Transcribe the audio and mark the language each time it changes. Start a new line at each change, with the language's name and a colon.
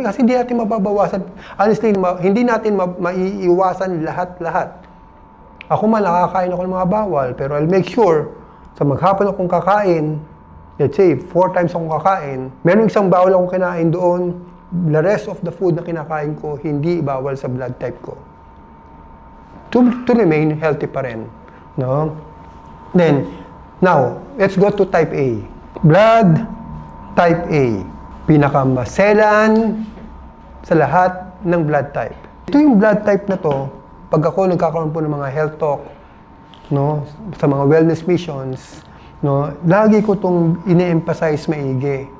Filipino: Kasi hindi natin mababawasan. Honestly, hindi natin maiiwasan lahat-lahat. Ako man, nakakain ako ng mga bawal, pero
English: I'll make sure
Filipino: sa maghapon akong kakain, let's say, 4 times akong kakain, meron isang bawal akong kinain doon, the rest of the food na kinakain ko, hindi bawal sa blood type ko.
English: To remain healthy
Filipino: pa rin.
English: No? Then, now, let's go to type A. Blood type A.
Filipino: Pinakamaselan sa lahat ng blood type. Ito yung blood type na to, pag ako nagkakaroon po ng mga health talk, no, sa mga wellness missions, no, lagi ko itong ine-emphasize maigi.